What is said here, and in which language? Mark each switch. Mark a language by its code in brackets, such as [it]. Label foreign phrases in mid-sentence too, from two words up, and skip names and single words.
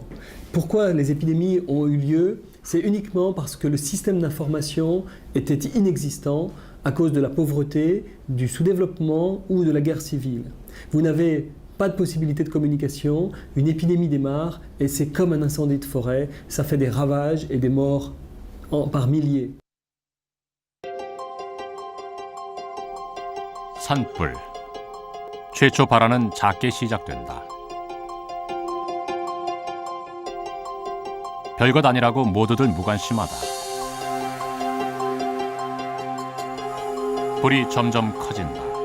[fr] Pourquoi les épidémies ont eu lieu? C'est uniquement parce que le système d'information était inexistant à cause de la pauvreté, du sous-développement ou de la guerre civile. Vous n'avez pas de possibilité de communication, une épidémie démarre et c'est comme un incendie de forêt, ça fait des ravages et des morts par milliers. [ko] 산불. 최초 발화는 작게 시작된다. 별것 아니라고 모두들 무관심하다. 불이 점점 커진다.